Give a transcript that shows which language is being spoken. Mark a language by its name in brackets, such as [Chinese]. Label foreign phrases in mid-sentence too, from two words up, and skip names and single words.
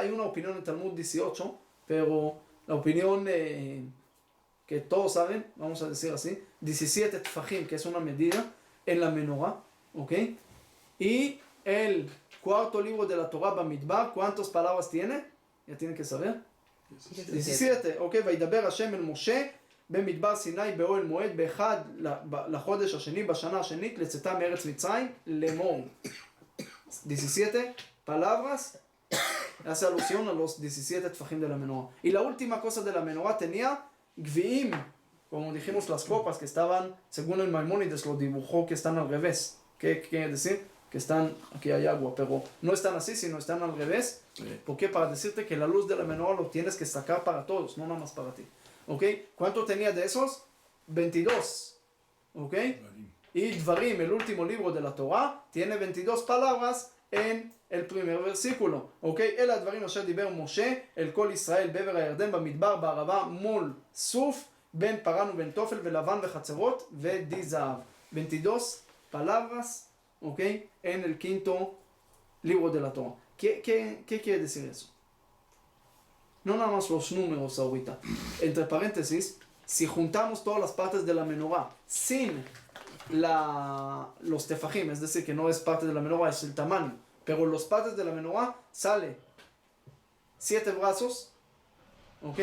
[Spanish] Hay una opinión en Talmud 18, pero la opinión que todos saben, vamos a decir así, 17 tfajim, que es una medida en la menorá, ¿ok? Y el cuarto libro de la Torah Bamidbar, ¿cuántas palabras tiene? Ya tienen que saber. 17. [Hebrew] Ok, וידבר השם אל משה במדבר סיני באוהל מועד באחד לחודש השני בשנה השנית לצאתם מארץ מצרים לאמור. [Spanish] 17 palabras hace alusión a los 17 tefajim de la menorá. Y la última cosa de la menorá tenía gviim, como dijimos las copas que estaban, según el Maimónides lo dibujó, que están al revés. ¿Qué quiere decir? Que están, aquí hay agua, pero no están así, sino están al revés. ¿Por qué? Para decirte que la luz de la menorá lo tienes que sacar para todos, no nada más para ti. ¿Ok? ¿Cuánto tenía de esos? 22. ¿Ok? Y Dvarim, el último libro de la Torah, tiene 22 palabras en el primer versículo. ¿Ok? [Hebrew] אלה הדברים אשר דיבר משה אל כל ישראל בעבר הירדן במדבר בערבה מול סוף בין פרן ובין תופל ולבן וחצרות ודי זהב. [Spanish] 22 palabras, ¿ok? En el quinto libro de la Torah. ¿Qué quiere decir eso? No nada más los números ahorita. Entre paréntesis, si juntamos todas las partes de la menorá sin los tefajim, es decir, que no es parte de la menorá, es el tamaño, pero los partes de la menorá sale 7 brazos, ¿ok?